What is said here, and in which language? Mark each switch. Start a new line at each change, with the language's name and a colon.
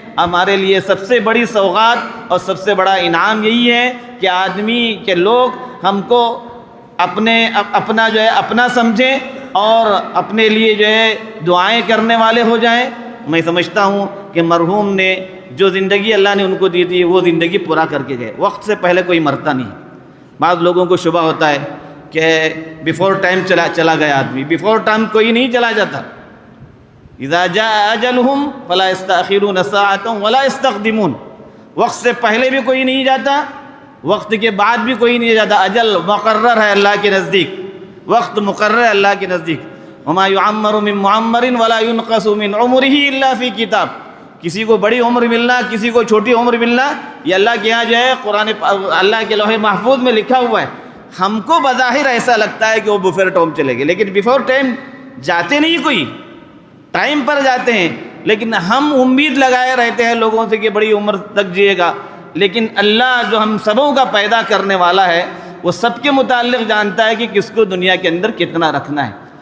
Urdu: ہمارے لیے سب سے بڑی سوغات اور سب سے بڑا انعام یہی ہے کہ آدمی کے لوگ ہم کو اپنا جو ہے اپنا سمجھیں اور اپنے لیے جو ہے دعائیں کرنے والے ہو جائیں. میں سمجھتا ہوں کہ مرحوم نے جو زندگی اللہ نے ان کو دی تھی وہ زندگی پورا کر کے گئے. وقت سے پہلے کوئی مرتا نہیں. بعض لوگوں کو شبہ ہوتا ہے کہ
English: before time
Urdu: چلا گیا آدمی.
English: before time
Urdu: کوئی نہیں چلا جاتا.
Arabic: اذا جاء اجلهم فلا يستأخرون ساعة ولا يستقدمون.
Urdu: وقت سے پہلے بھی کوئی نہیں جاتا، وقت کے بعد بھی کوئی نہیں جاتا. اجل مقرر ہے اللہ کے نزدیک، وقت مقرر ہے اللہ کے نزدیک.
Arabic: وما يعمر من معمر ولا ينقص من عمره الا في کتاب.
Urdu: کسی کو بڑی عمر ملنا، کسی کو چھوٹی عمر ملنا، یہ اللہ کے یہاں جو ہے اللہ کے لوح محفوظ میں لکھا ہوا ہے. ہم کو بظاہر ایسا لگتا ہے کہ وہ
English: before time
Urdu: چلے گئے، لیکن
English: before time
Urdu: جاتے نہیں، کوئی ٹائم پر جاتے ہیں. لیکن ہم امید لگائے رہتے ہیں لوگوں سے کہ بڑی عمر تک جیے گا، لیکن اللہ جو ہم سبوں کا پیدا کرنے والا ہے وہ سب کے متعلق جانتا ہے کہ کس کو دنیا کے اندر کتنا رکھنا ہے.